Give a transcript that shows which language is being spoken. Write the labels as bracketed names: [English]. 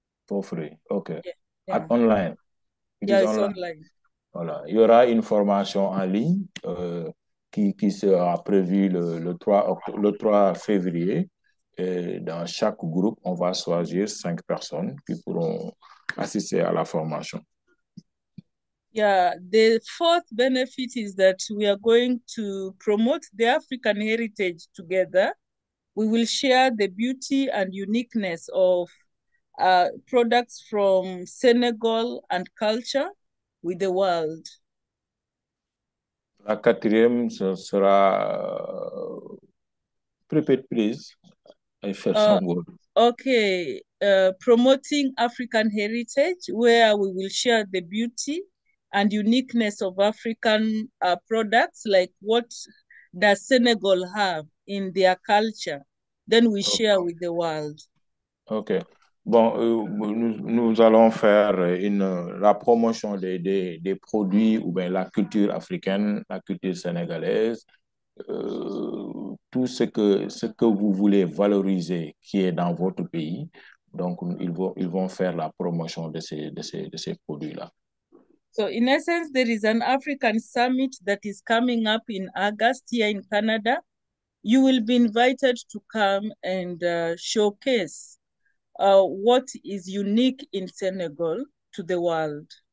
[English] For free, OK. Yeah. Online? It's online. [French] Voilà. Il y aura une formation en ligne qui sera prévue le 3 février. Et dans chaque groupe, on va choisir 5 personnes qui pourront assister à la formation. [English] Yeah, the fourth benefit is that we are going to promote the African heritage together. We will share the beauty and uniqueness of products from Senegal and culture with the world. [French] La quatrième, ce sera... [English] Repeat, please. I felt some word. Okay, promoting African heritage, where we will share the beauty and uniqueness of African products, like what does Senegal have in their culture, then we share with the world. OK. [French] Bon, nous allons faire la promotion des produits ou bien la culture africaine, la culture sénégalaise, tout ce que vous voulez valoriser qui est dans votre pays. Donc, ils vont faire la promotion de ces produits-là. [English] So in essence, there is an African summit that is coming up in August here in Canada. You will be invited to come and showcase what is unique in Senegal to the world.